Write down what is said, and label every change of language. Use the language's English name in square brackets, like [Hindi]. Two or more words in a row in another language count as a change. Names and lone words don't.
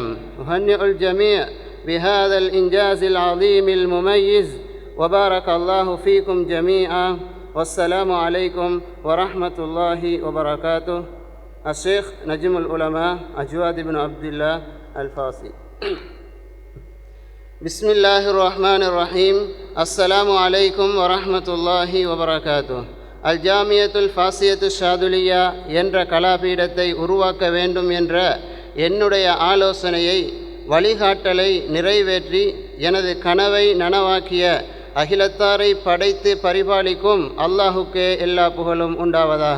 [Arabic] أهنئ الجميع بهذا الإنجاز العظيم المميز وبارك الله فيكم جميعا والسلام عليكم ورحمة الله وبركاته. الشيخ نجم العلماء أجواد بن عبد الله الفاسي. بسم الله الرحمن الرحيم السلام عليكم ورحمة الله وبركاته. [Tamil] அல்ஜாமியத்துல் ஃபாசியத்து ஷாதுலியா என்ற கலாபீடத்தை உருவாக்க வேண்டும் என்ற என்னுடைய ஆலோசனையை வழிகாட்டலை நிறைவேற்றி எனது கனவை நனவாக்கிய அகிலத்தாரை படைத்து பரிபாலிக்கும் அல்லாஹுக்கே எல்லா புகழும் உண்டாவதாக.